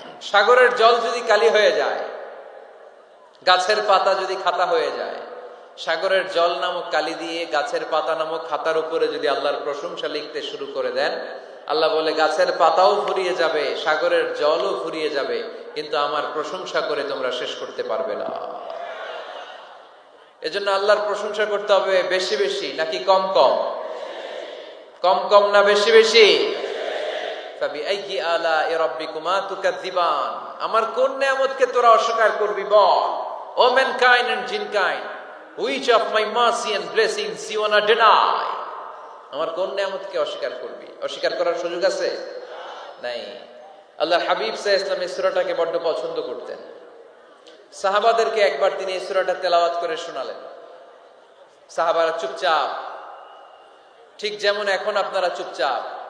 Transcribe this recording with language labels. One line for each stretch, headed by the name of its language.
Bangla: সাগরের জল যদি কালি হয়ে যায়, গাছের পাতা যদি খাতা হয়ে যায়, সাগরের জল নামক কালি দিয়ে গাছের পাতা নামক খাতার উপরে যদি আল্লাহর প্রশংসা লিখতে শুরু করে দেন, আল্লাহ বলে গাছের পাতাও ফুরিয়ে যাবে, সাগরের জলও ফুরিয়ে যাবে, কিন্তু আমার প্রশংসা করে তোমরা শেষ করতে পারবে না। এজন্য আল্লাহর প্রশংসা করতে হবে বেশি বেশি নাকি কম কম? কম কম না বেশি বেশি?
Arabic: ফাবিআইয়ি আলাই রাব্বিকুমা তুকাযযিবান।
Bangla: আমার কোন নিয়ামতকে তোরা অস্বীকার করবি বল?
English: O mankind and jinnkind, which of my mercy and blessings you wanna deny?
Bangla: আমার কোন নিয়ামতকে অস্বীকার করবি? অস্বীকার করার সুযোগ আছে? নাই। আল্লাহর হাবিব সাল্লাল্লাহু আলাইহি ওয়াসাল্লাম এই সূরাটাকে বড় পছন্দ করতেন। সাহাবাদেরকে একবার তিনি এই সূরাটা তেলাওয়াত করে শোনালেন। সাহাবারা চুপচাপ, ঠিক যেমন এখন আপনারা চুপচাপ।